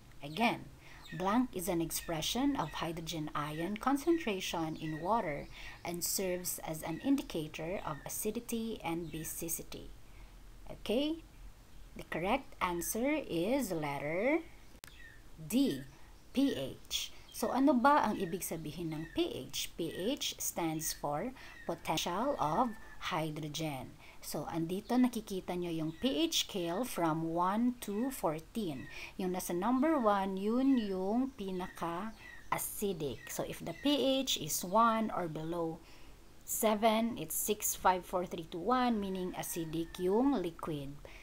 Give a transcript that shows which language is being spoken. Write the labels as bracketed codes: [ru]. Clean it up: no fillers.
[en] Again, blank is an expression of hydrogen ion concentration in water and serves as an indicator of acidity and basicity. Okay? The correct answer is letter D, pH. [tl] So ano ba ang ibig sabihin ng pH? [en] pH stands for potential of hydrogen. [tl] So andito nakikita nyo yung pH scale [en] from 1 to 14. [tl] Yung nasa number 1, yun yung pinaka-acidic. [en] So if the pH is 1 or below 7, it's 6, 5, 4, 3, 2, 1, meaning acidic yung liquid.